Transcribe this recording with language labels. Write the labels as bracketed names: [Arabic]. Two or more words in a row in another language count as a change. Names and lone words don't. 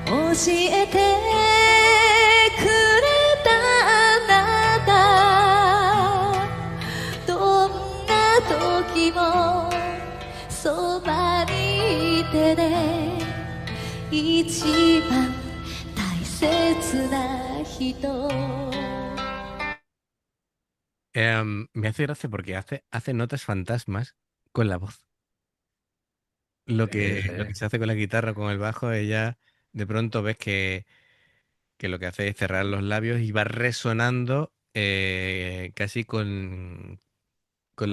[Japanese] えてくれたあなたどんな時もそばにいてね一番大切な人 [Spanish] Me hace gracia porque hace notas fantasmas con la voz. Lo Sí, que, sí. lo que se hace con la guitarra o con el bajo, ella de pronto ves que lo que hace es cerrar los labios y va resonando casi con la